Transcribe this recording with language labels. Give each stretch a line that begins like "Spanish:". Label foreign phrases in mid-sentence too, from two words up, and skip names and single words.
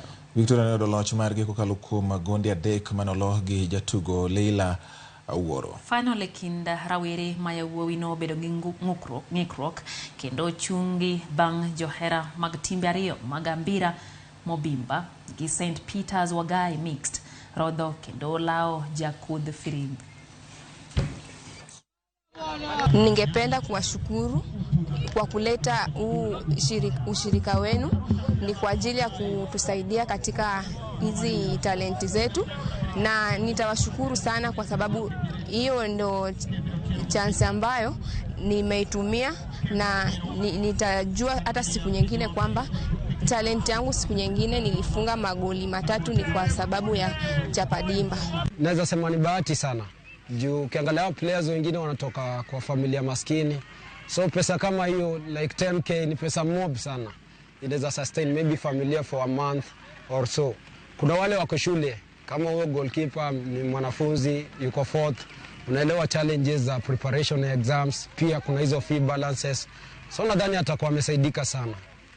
Luo (Kenya and Tanzania): Victoria ne yudo loch margi kokalo kuom gonde 3 manolo gi jatugo Leila Awuoro. Finol e kind rawere ma yawuoi nobedo gi ng'ikruok kendo chungi bang' johera mag timbe 2 mag Ambira Mobimba gi St. Peter's Wagai Mixed rodho kendo lawo jakudh firimbi.
Swahili: Ningependa kuwashukuru kwa kuleta ushirika wenu. Ni kwa ajili ya kutusaidia katika hizi talenti zetu, na nitawashukuru sana kwa sababu hiyo ndo chance ambayo nimeitumia, na nitajua hata siku nyingine kwamba talent yangu siku nyingine nilifunga magoli 3 ni kwa sababu ya Chapa Dimba. Naweza sema ni bahati sana. Juu ukiangalia players wengine wanatoka kwa familia maskini. So pesa kama hiyo like 10k ni pesa mob sana. Inaweza
English: sustain maybe
Swahili: familia
English: for a month or so.
Swahili: Kuna wale wako shule kama huyo goalkeeper ni mwanafunzi yuko 4th, unaelewa challenges za
English: preparation exams,
Swahili: pia kuna hizo
English: fee balances.
Swahili: So nadhani atakuwa amesaidika sana.